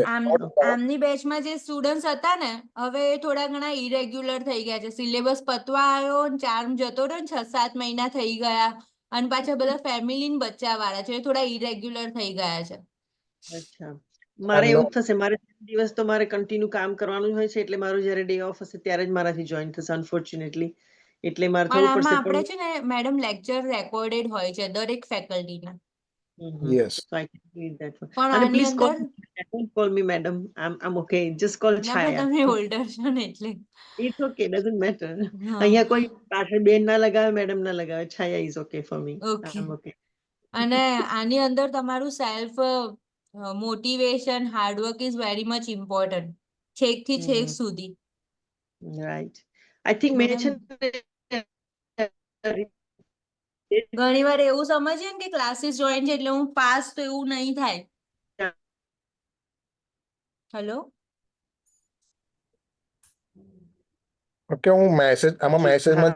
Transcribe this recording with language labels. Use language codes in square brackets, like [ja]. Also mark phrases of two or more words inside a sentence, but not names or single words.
[gu] આમની બેચમાં જે સ્ટુડન્ટ્સ હતા ને, હવે એ થોડા ઘણા ઇરેગ્યુલર થઈ ગયા છે, સિલેબસ પતવા આવ્યો, ચાર્મ જતો રહ્યો, 6-7 મહિના થઈ ગયા, અને પાછા બધા ફેમિલી ને બચ્ચા વાળા છે, એ થોડા ઇરેગ્યુલર થઈ ગયા છે. અચ્છા, મારે એવું જ થશે. મારે દિવસ તો મારે કન્ટિન્યુ કામ કરવાનું હોય છે, એટલે મારું જ્યારે [en] day off [gu] હશે ત્યારે જ મારાથી જોઈન થશે અનફોર્ચ્યુનેટલી. એટલે મારે પણ થવું આમાં પડશે. આપણે છે ને મેડમ [en] lecture recorded [gu] હોય છે દરેક ફેકલ્ટીના. યસ. [en] So I can read that one. [gu] પણ [en] And [gu] આની [en] please call [gu] અંદર [en] me. Don't call me madam. I'm okay. Just call [gu] ના, પણ Chaya. તમે ઓલ્ડર છો ને એટલે. [en] It's okay. Doesn't matter. [gu] હા, અહીંયા કોઈ પાછળ બેન ના લગાવે, મેડમ ના લગાવે. [en] Chaya is okay for me. [gu] ઓકે. [en] I'm okay. [gu] અને આની અંદર તમારું [en] self motivation, hardwork is very much important, [gu] છેક થી છેક સુધી. [en] Right. I think [gu] મેં છે ઘણી વાર એવું સમજીએ ને કે ક્લાસીસ જોઈન છે એટલે હું પાસ, તો એવું નહીં થાય. હેલો, ઓકે, હું મેસેજ આમાં મેસેજમાં